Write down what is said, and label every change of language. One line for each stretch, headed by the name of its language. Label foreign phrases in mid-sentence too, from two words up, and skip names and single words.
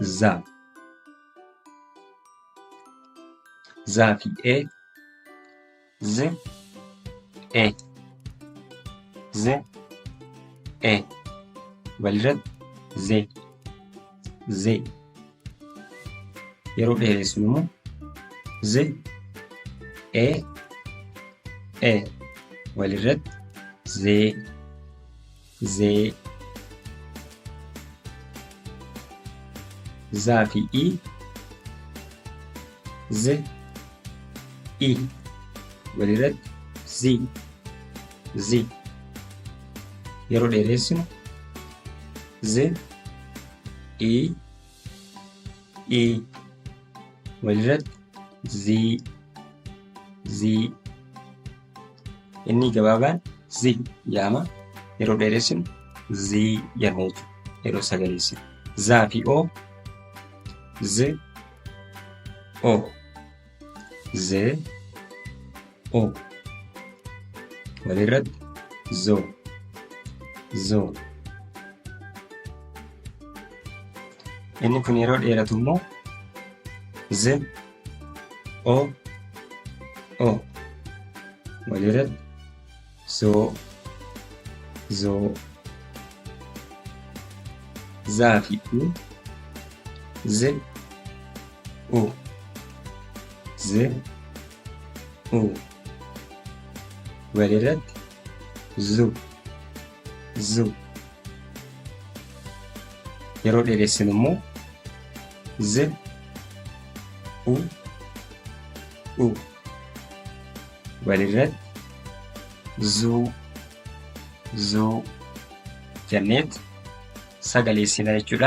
Oromo: Zaa fi Z, E, Z, E. Walirratti Z, Z. Yeroo dheeressinu immoo Z, E, E. Walirratti Z, Z. Zaa fi I, Z, I. Walirratti Z, Z. Yeroo dheeressinu Z, I, I. Walirratti Z, Z. Inni gabaabaan Z jedhama. Yeroo dheeressinu Z jenna jechuudha. Yeroo sagaleessinu Zaa fi O, Z, O, Z, O. Walirratti Zo, Zo. Inni kun yeroo dheeratu immoo Z, O, O. Walirratti Zoo, Zoo. Zaa fi U, Z, U, Z, U. Walirratti Zu, Zu. Yeroo dheeressinu immoo Z, U, U. Walirratti Zuu, Zuu jenneet sagaleessina jechuudha.